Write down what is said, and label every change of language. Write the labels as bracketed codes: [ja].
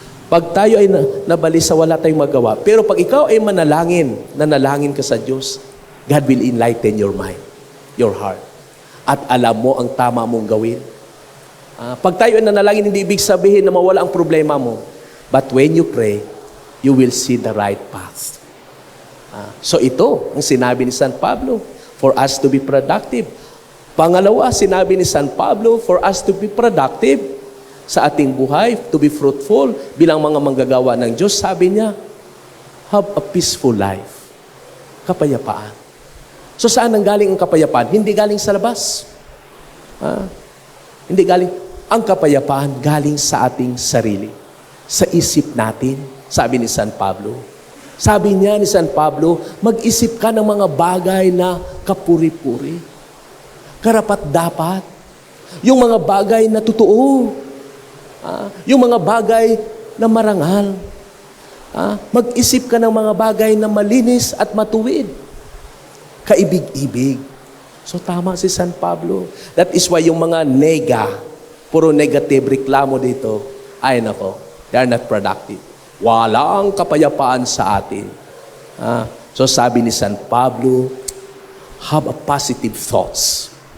[tl] Pag tayo ay nabalisa, wala tayong magawa. Pero pag ikaw ay nanalangin ka sa Diyos, [en] God will enlighten your mind, your heart. [tl] At alam mo ang tama mong gawin. Pag tayo ay nanalangin, hindi ibig sabihin na mawala ang problema mo. [en] But when you pray, you will see the right path. [tl] So ito ang sinabi ni San Pablo, [en] for us to be productive. [tl] Pangalawa, sinabi ni San Pablo, [en] for us to be productive [tl] sa ating buhay, [en] to be fruitful [tl] bilang mga manggagawa ng Diyos. Sabi niya, [en] have a peaceful life. [tl] Kapayapaan. So saan ang galing ang kapayapaan? Hindi galing sa labas. Hindi galing. Ang kapayapaan galing sa ating sarili. Sa isip natin, sabi ni San Pablo. Sabi niya ni San Pablo, mag-isip ka ng mga bagay na kapuri-puri. Karapat-dapat. Yung mga bagay na totoo. Yung mga bagay na marangal. Mag-isip ka ng mga bagay na malinis at matuwid. Kaibig-ibig. So tama si San Pablo. [en] That is why [tl] yung mga puro [en] negative reklamo dito, [tl] ay nako, [en] they are not productive. [tl] Walang kapayapaan sa atin. So sabi ni San Pablo, [en] have a positive thoughts.